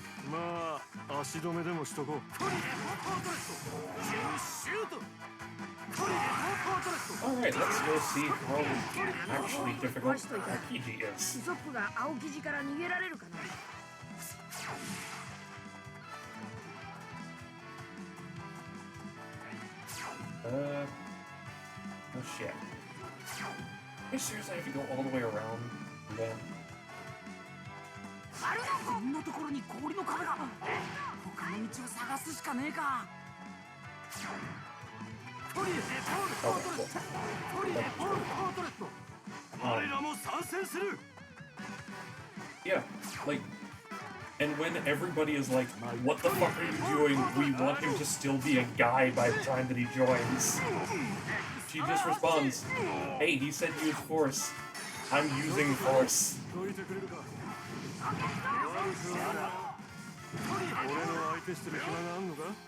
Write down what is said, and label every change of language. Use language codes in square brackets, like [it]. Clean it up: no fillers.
[ja] まあ足止めでもしとこう。 [en] Alright, let's go see how actually difficult RPG イ is. [ja] ソップが青生地から逃げられるかな。 [en] Oh shit. I seriously have to go all the way around again? [ja] あるのこんなところに氷の壁が。他の道を探すしかねえか。我らも参戦する。 [en] Yeah, like, And when everybody is like, what the fuck are you doing? We want him to still be a guy by the time that he joins. She just responds, hey, he said use force. I'm using force. [ja] 俺の相手してる暇があんのか？